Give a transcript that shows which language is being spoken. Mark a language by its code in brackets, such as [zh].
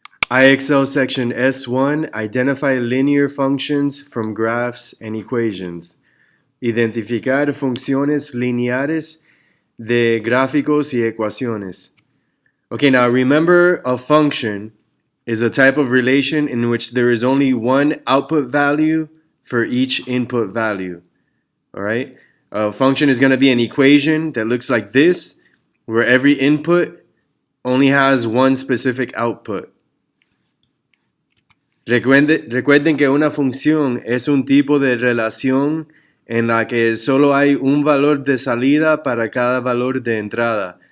[en] IXL section S1, identify linear functions from graphs and equations. [es] Identificar funciones lineares de gráficos y ecuaciones. [en] Okay, now remember a function is a type of relation in which there is only one output value for each input value. All right? A function is going to be an equation that looks like this, where every input only has one specific output. [es] Recuerden que una función es un tipo de relación en la que solo hay un valor de salida para cada valor de entrada.